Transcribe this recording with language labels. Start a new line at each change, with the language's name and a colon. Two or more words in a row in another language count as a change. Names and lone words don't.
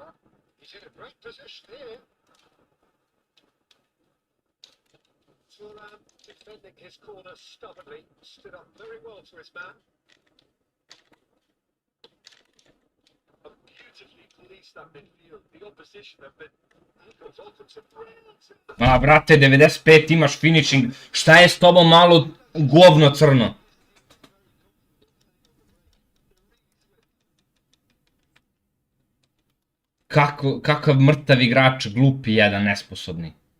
English: He's in a great position here. Thuram defending his corner stubbornly. Stood up very well to his man. Beautifully policed that midfield. The opposition have been...
Serbian: A, brate, 95 imaš finishing. Šta je s tobom malo govno crno? Kakav mrtav igrač, glupi jedan, nesposobni.